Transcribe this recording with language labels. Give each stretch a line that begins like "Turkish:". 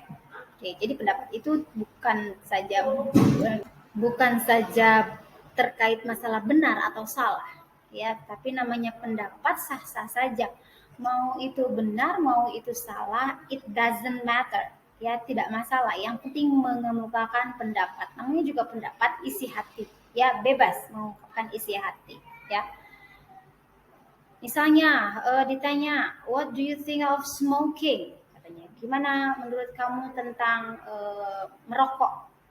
Indonesian: Oke, jadi pendapat itu bukan saja terkait masalah benar atau salah, ya, tapi namanya pendapat sah-sah saja. Mau itu benar, mau itu salah,
English: it doesn't matter,
Indonesian: ya, tidak masalah. Yang penting mengemukakan pendapat. Namanya juga pendapat isi hati, ya, bebas mengungkapkan isi hati, ya. Misalnya ditanya,
English: what do you think of smoking?
Indonesian: Katanya, gimana menurut kamu tentang merokok?